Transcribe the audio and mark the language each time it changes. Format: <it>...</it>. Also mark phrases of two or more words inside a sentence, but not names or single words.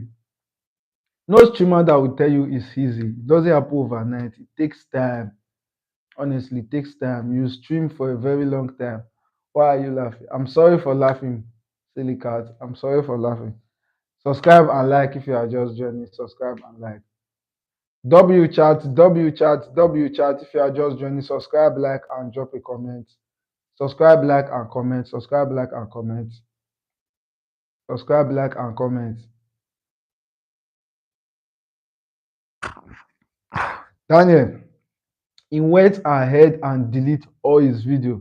<en>No streamer that will tell you it's easy. It doesn't happen overnight. It takes time. Honestly, it takes time. You stream for a very long time. Why are you laughing? I'm sorry for laughing, silly cat. I'm sorry for laughing. Subscribe and like if you are just joining. Subscribe and like. W chat, W chat, W chat. If you are just joining, subscribe, like, and drop a comment. Subscribe, like, and comment. Subscribe, like, and comment. Subscribe, like, and comment. Daniel, he went ahead and delete all his video.</en>